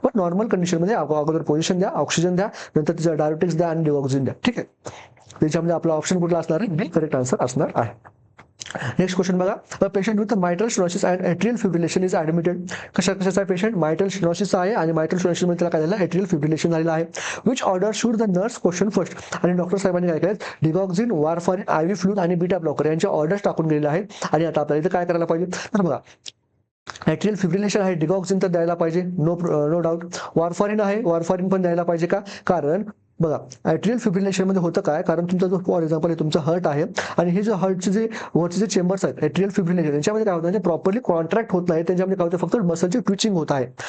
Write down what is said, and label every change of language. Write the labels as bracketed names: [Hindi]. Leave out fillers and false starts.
[Marathi] पण नॉर्मल कंडिशनमध्ये अगोदर पोझिशन द्या, ऑक्सिजन द्या, नंतर तिचा डायरेक्टिक्स द्या आणि डिगॉक्सिन द्या, ठीक आहे. त्याच्यामध्ये आपला ऑप्शन कुठला असणार आहे, बी करेक्ट आन्सर असणार आहे. नेक्स्ट क्वेश्चन बघा, [English] A patient with mitral stenosis and atrial fibrillation is admitted. [Marathi] कशाचा पेशंट, मायट्रल स्टेनोसिस आहे आणि मायट्रल स्टेनोसिस मध्ये त्याला काय झालं, एट्रियल फिब्रिलेशन झालेलं आहे. [English] Which order should the nurse question first. [Marathi] आणि डॉक्टर साहेबांनी काय केलं, डिगॉक्सिन, वारफारिन, IV फ्लूइड आणि बीटा ब्लॉकर यांचे ऑर्डर्स टाकून गेलेले आहेत. आणि आता आपल्याला इथे काय करायला पाहिजे, तर बघा ऍट्रियल फिब्रिलेशन आहे, डिगॉक्सिन तर द्यायला पाहिजे, नो डाऊट. वारफारिन आहे, वारफारिन पण द्यायला पाहिजे का, कारण बघा ॲट्रियल फिब्रिलेशनमध्ये होतं काय, कारण तुमचा जो [English] for example [Marathi] तुमचा हर्ट आहे आणि हे जे हर्टचे जे वरचे जे चेंबर्स आहेत ॲट्रियल फिब्रिलेशन, त्यांच्यामध्ये काय होतं, प्रॉपरली कॉन्ट्रॅक्ट होत नाही, त्यांच्यामध्ये काय होतं, फक्त मसलची ट्विचिंग होत आहे.